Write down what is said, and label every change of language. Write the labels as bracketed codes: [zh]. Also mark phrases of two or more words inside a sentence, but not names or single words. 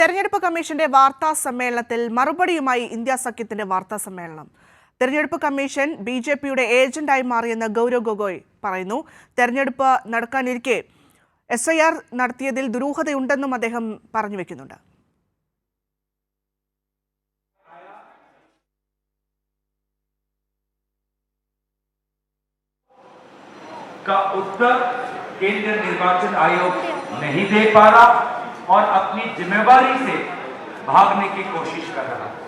[ml] തെരഞ്ഞെടുപ്പ് കമ്മീഷന്റെ വാർത്താ സമ്മേളനത്തിൽ മറുപടിയുമായി ഇന്ത്യ സഖ്യത്തിന്റെ വാർത്താ സമ്മേളനം. തെരഞ്ഞെടുപ്പ് കമ്മീഷൻ ബിജെപിയുടെ ഏജന്റായി മാറിയെന്ന് ഗൗരവ് ഗൊഗോയ് പറയുന്നു. തെരഞ്ഞെടുപ്പ് നടക്കാനിരിക്കെ SIR നടത്തിയതിൽ ദുരൂഹതയുണ്ടെന്നും അദ്ദേഹം പറഞ്ഞു വെക്കുന്നുണ്ട്. [hi] का उत्तर केंद्रीय निर्वाचन आयोग नहीं दे पा रहा और अपनी जिम्मेवारी से भागने की कोशिश कर रहा है।